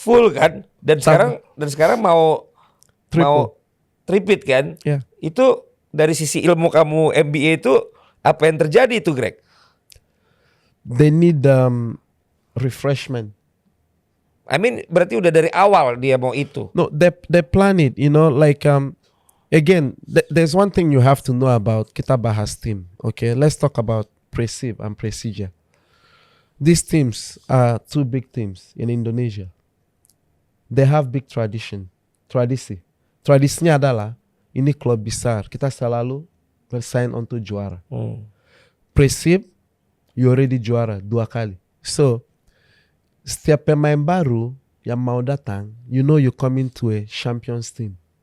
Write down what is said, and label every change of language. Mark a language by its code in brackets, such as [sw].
[id] full kan. Dan sekarang mau tripit kan. [en] Yeah. [id] Itu dari sisi ilmu kamu MBA itu apa yang terjadi itu, Greg? [en] They need refreshment. I mean [id] berarti udah dari awal dia mau itu. [en] No, they plan it, you know, like again, there's one thing you have to know about [id] kita bahas [en] team. Okay, let's talk about Persib and Persija. These teams are 2 big teams in Indonesia. They have big tradisi. [id] Tradisinya adalah ini klub besar, kita selalu bersaing untuk juara. [en] Persib, you already [id] juara 2 kali. [en] So, [id] setiap pemain baru yang mau datang, [en] you know you coming to a champions team.